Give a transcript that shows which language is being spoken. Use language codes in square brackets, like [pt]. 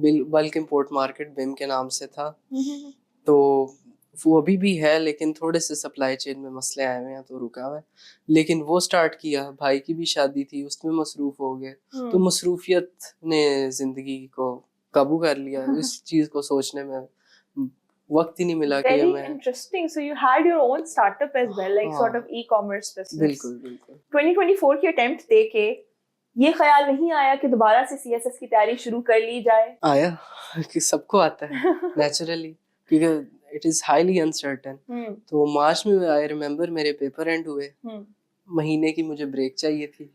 [ur] بلک import market بیم کے نام سے تھا. تو وہ ابھی بھی ہے لیکن تھوڑے سے سپلائی چین میں مسئلے آئے ہوئے ہیں تو رکا ہوا ہے. لیکن وہ اسٹارٹ کیا, بھائی کی بھی شادی تھی اس میں مصروف ہو گئے. تو مصروفیت نے زندگی کو قابو کر لیا. اس چیز کو سوچنے میں وقت ہی نہیں ملا کہ میں. [en] Very interesting. So you had your own startup as well, like sort of e-commerce business. [ur] بالکل بالکل. 2024 کی اٹیمپٹ دے کے یہ خیال نہیں آیا کہ دوبارہ سے CSS کی تیاری شروع کر لی جائے؟ آیا, کہ سب کو آتا ہے نیچرلی, کیونکہ [en] It is highly uncertain. [ur] تو مارچ میں [en] I remember [ur] میرے پیپر اینڈ ہوئے, مہینے کی مجھے بریک چاہیے تھی.